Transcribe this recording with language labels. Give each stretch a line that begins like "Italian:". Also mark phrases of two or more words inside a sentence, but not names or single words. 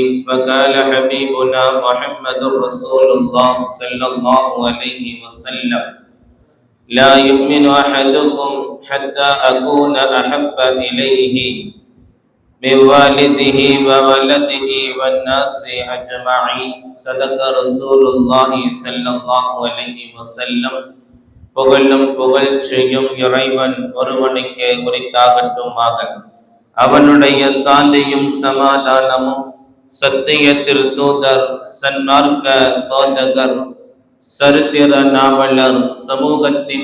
Arabic: فقال حبيبنا محمد رسول الله صلى الله عليه وسلم: لا يؤمن أحدكم حتى أكون أحب إليه من والده وولده والناس أجمعين. صدق رسول الله صلى الله عليه وسلم.
Tamil: புகழும் புகழ்ச்சியும் இறைவன் ஒருவனுக்கே உரித்தாகட்டுமாக. அவனுடைய சாந்தியும் சமாதானமும் சத்திய திருத்தூதர் சன்மார்க்க போதகர் சரித்திர நாவலர் சமூகத்தின்